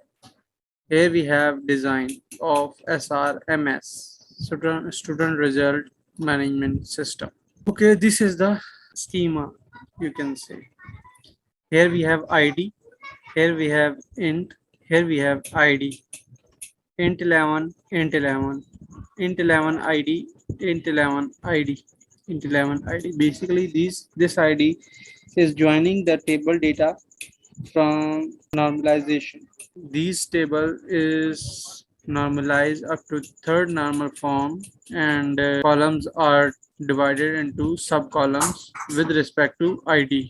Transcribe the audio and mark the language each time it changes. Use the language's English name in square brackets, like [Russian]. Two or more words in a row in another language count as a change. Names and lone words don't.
[English] Okay, Here we have design of Srms, student result management system. Okay, this is the schema, you can say. Here we have id, here we have int, here we have id, int 11, int 11, int 11 id, int 11 id, int 11 id. Basically this id is joining the table data from normalization. These table is normalized up to third normal form, and columns are divided into subcolumns with respect to id.